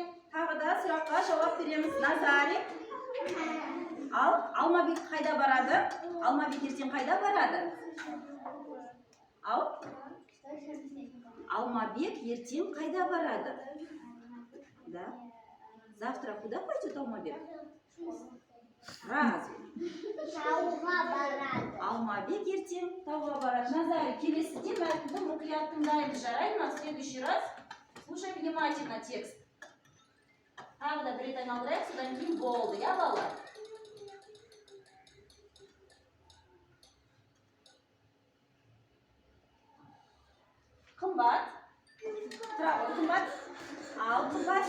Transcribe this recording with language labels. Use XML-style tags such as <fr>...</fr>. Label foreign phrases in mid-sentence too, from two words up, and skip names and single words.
<kk>Тағы да сұраққа жауап береміз. Назари. Ал, Алмабек қайда барады? Алмабек ертең қайда барады? Ал? Алмабек ертең қайда барады? Да?</kk> <ru>Завтра куда пойдет Алмабек? Разве?</ru> <kk>Тауға барады. Алмабек ертең тауға барады. Назари, келесіде мәтінді мұқият тыңдаймыз. Жарайды ма?</kk> <ru>В следующий раз слушай внимательно текст.</ru> <kk>Тағы да бір рет айналдырайық, содан кейін болды, иә балалар? Қымбат. Тұра ғой, қымбат. Ал, қымбат.</kk>